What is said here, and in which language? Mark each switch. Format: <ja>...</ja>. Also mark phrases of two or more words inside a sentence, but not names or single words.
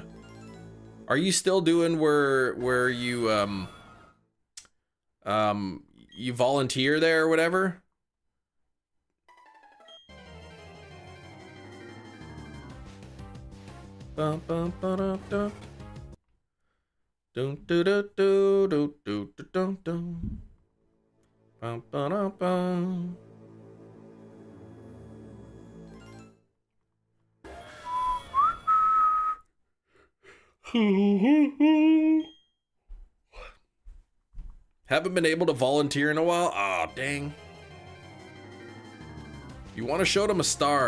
<en>Are you still doing where you you volunteer there or whatever? Bum bum ba da da. Dun do do do do do do dum dum. Bum ba da bum. Haven't been able to volunteer in a while. Aw, dang. You want to show them a star?</en>